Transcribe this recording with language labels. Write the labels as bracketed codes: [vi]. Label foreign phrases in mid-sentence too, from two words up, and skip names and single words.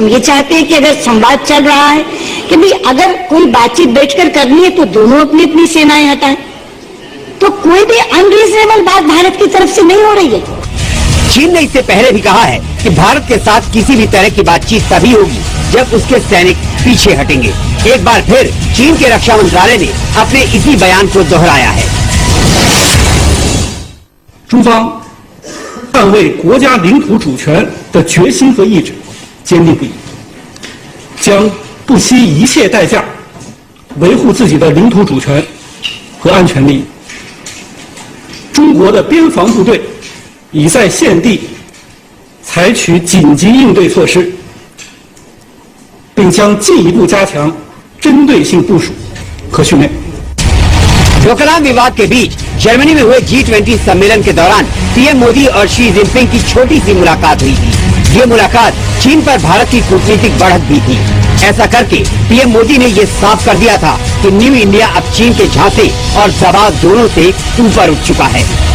[hi] हम ये चाहते हैं कि अगर संवाद चल रहा है कि भाई अगर कोई बातचीत बैठकर करनी है तो दोनों अपनी अपनी सेनाएं हटाएं, तो कोई भी अनरीजनेबल बात भारत की तरफ से नहीं हो रही है। चीन ने इससे पहले भी कहा है कि भारत के साथ किसी भी तरह की बातचीत तभी होगी जब उसके सैनिक पीछे हटेंगे। एक बार फिर चीन के रक्षा मंत्रालय ने अपने इसी बयान को दोहराया है। [zh] 中方捍卫国家领土主权的决心和意志坚定不移，将不惜一切代价维护自己的领土主权和安全利益。中国的边防部队已在现地采取紧急应对措施，并将进一步加强针对性部署和训练。 [hi] डोकलाम विवाद के बीच जर्मनी में हुए G20 सम्मेलन के दौरान पीएम मोदी और शी जिनपिंग की छोटी सी मुलाकात हुई थी। ये मुलाकात चीन पर भारत की कूटनीतिक बढ़त भी थी। ऐसा करके पीएम मोदी ने ये साफ कर दिया था कि [en] New India [hi] अब चीन के झांसे और दबाव दोनों से ऊपर उठ चुका है।